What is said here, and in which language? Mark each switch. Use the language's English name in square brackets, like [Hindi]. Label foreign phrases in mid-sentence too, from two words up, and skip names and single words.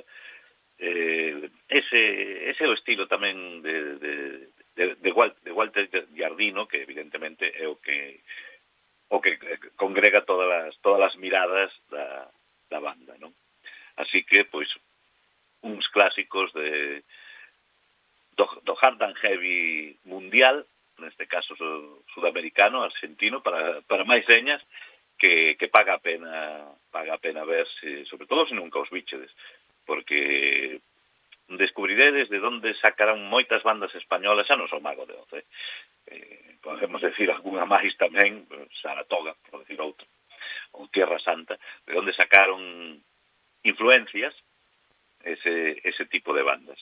[Galician] Ese é o estilo tamén de Walter Giardino, que evidentemente é o que congrega todas as miradas da banda, non? Así que, pois, uns clásicos do [English] hard and heavy [Galician] mundial, neste caso sudamericano, argentino, para máis señas, que paga a pena verse, sobre todo se nunca os bichedes, porque descubriredes de onde sacarán moitas bandas españolas, xa non son Mago de Oz, podemos decir algunha máis tamén, Saratoga, por decir outro, ou Tierra Santa, de onde sacaron influencias ese tipo de bandas.